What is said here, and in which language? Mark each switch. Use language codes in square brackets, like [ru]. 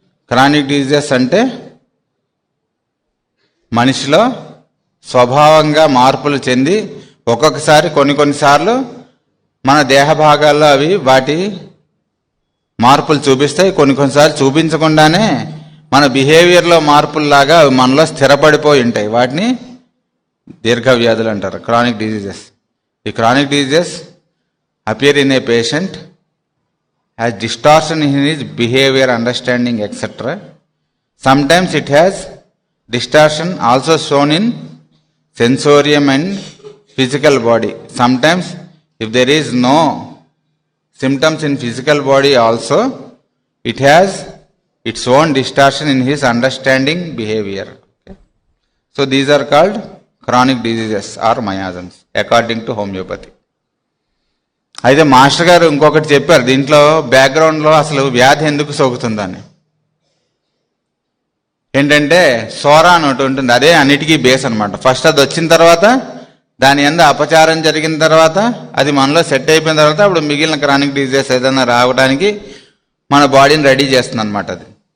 [te] Chronic diseases అంటే మనిషిలో స్వభావంగా మార్పులు చెంది ఒక్కొక్కసారి కొన్నిసార్లు మన దేహ భాగాల్లో అవి వాటి మార్పులు చూపిస్తాయి, కొన్నిసార్లు చూపించకుండానే మన బిహేవియర్లో మార్పుల్లాగా మనలో స్థిరపడిపోయి ఉంటాయి. వాటిని దీర్ఘవ్యాధులు అంటారు, క్రానిక్ డిజీజెస్. ఈ chronic diseases [en] appear in a patient, has distortion in his behavior, understanding, etc. Sometimes it has distortion also shown in sensorium and physical body. Sometimes if there is no symptoms in physical body also, it has its own distortion in his understanding behavior. Okay? So these are called chronic diseases or miasms according to homeopathy. [te] అయితే master గారు ఇంకొకటి చెప్పారు దీంట్లో బ్యాక్గ్రౌండ్లో అసలు వ్యాధి ఎందుకు సోకుతుందని. ఏంటంటే సోరా అని ఒకటి ఉంటుంది, అదే అన్నిటికీ బేస్ అనమాట. ఫస్ట్ అది వచ్చిన తర్వాత దాని యందు అపచారం జరిగిన తర్వాత అది మనలో సెట్ అయిపోయిన తర్వాత అప్పుడు మిగిలిన క్రానిక్ డిజీజెస్ ఏదైనా రావడానికి మన బాడీని రెడీ చేస్తుంది అనమాట అది.